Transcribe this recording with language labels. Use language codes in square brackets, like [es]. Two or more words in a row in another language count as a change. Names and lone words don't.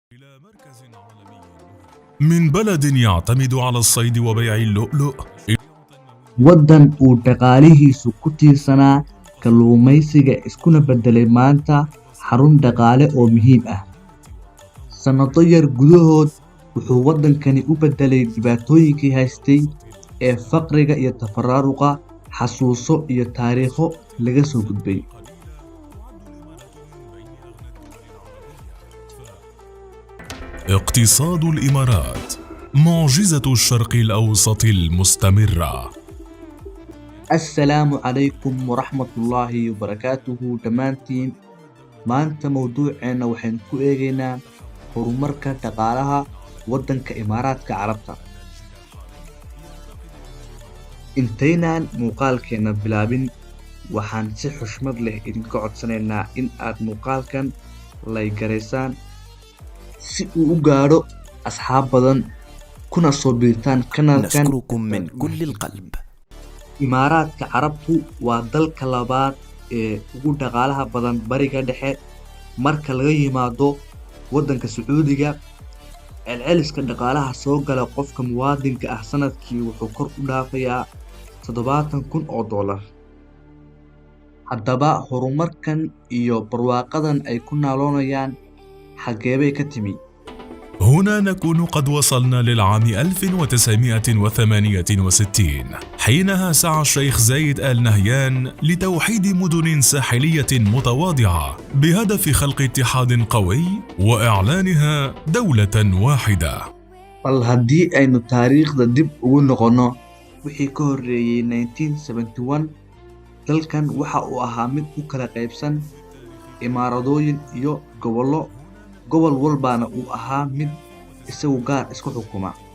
[ar] من بلد يعتمد على الصيد وبيع اللؤلؤ [so] waddan uu dhaqaalihiisu ku tiirsanaa kalluumaysiga iskuna beddelay maanta xarun dhaqaale oo muhiim ah. Sannado yar gudahood wuxuu waddankani u beddelay dhibaatooyinkii haystay ee faqriga iyo tafaraaruqa, xasuuso iyo taariikho laga soo gudbay. [ar] اقتصاد الإمارات معجزة الشرق الأوسط المستمرة. السلام عليكم ورحمة الله وبركاته دمانتين. [so] maanta mawduuceena waxaan ku eegaynaa horumarka dhaqaalaha waddanka Imaaratka Carabta. Intaynaan muuqaalkeena bilaabin, waxaan si xushmad leh idinka codsanaynaa in aad muuqaalkan laygareysaan si uu u gaadho asxaab badan, kuna soo biirtaan kanaalkan. [ar] نشكركم من كل القلب. [so] Imaaratka Carabtu waa dalka labaad ee ugu dhaqaalaha badan bariga dhexe marka laga yimaado waddanka Sacuudiga. Celceliska dhaqaalaha soo gala qofka muwaadinka ah sanadkii wuxuu kor u dhaafayaa $70,000. Haddaba horumarkan iyo barwaaqadan ay ku naaloonayaan xagee bay ka timi? [ar] هنا نكون قد وصلنا للعام 1968 حينها سعى الشيخ زايد آل نهيان لتوحيد مدن ساحلية متواضعة بهدف خلق اتحاد قوي وإعلانها دولة واحدة. [so] bal haddii aynu taariikhda dib ugu noqono, wixii ka horreeyay 1971 dalkan waxa uu ahaa mid u kala qaybsan imaaradooyin iyo gobollo. gobol walbaana uu ahaa mid isagu gaar isku xukuma.